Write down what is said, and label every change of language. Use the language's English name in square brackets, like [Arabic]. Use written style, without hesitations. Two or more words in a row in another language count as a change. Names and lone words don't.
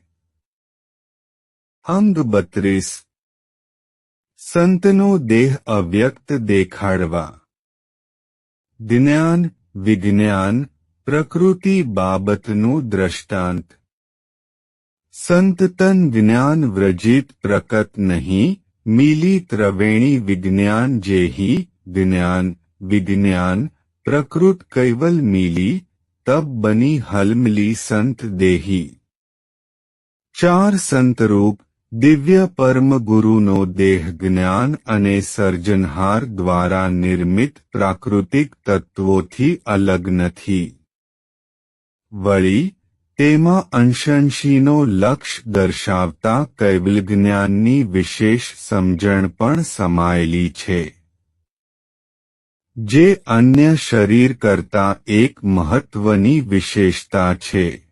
[Gujarati] અંગ 32 સંતનો દેહ અવ્યક્ત દેખાડવા. જ્ઞાન વિજ્ઞાન પ્રકૃતિ બાબતનું દ્રષ્ટાંત. [Hindi] संत तन ज्ञान वर्जित प्रकट नहीं, मिली त्रिवेणी विज्ञान जेहि. ज्ञान विज्ञान प्रकृत कैवल मिली, तब बनी हलमिली संत देही. [Gujarati] 4 संतरूप દિવ્ય પરમ ગુરુનો દેહ જ્ઞાન અને સર્જનહાર દ્વારા નિર્મિત પ્રાકૃતિક તત્વોથી અલગ નથી. વળી તેમાં અંશંશીનો લક્ષ્ય દર્શાવતા કૈવલ્ય જ્ઞાનની વિશેષ સમજણ પણ સમાયેલી છે, જે અન્ય શરીર કરતાં એક મહત્વની વિશેષતા છે.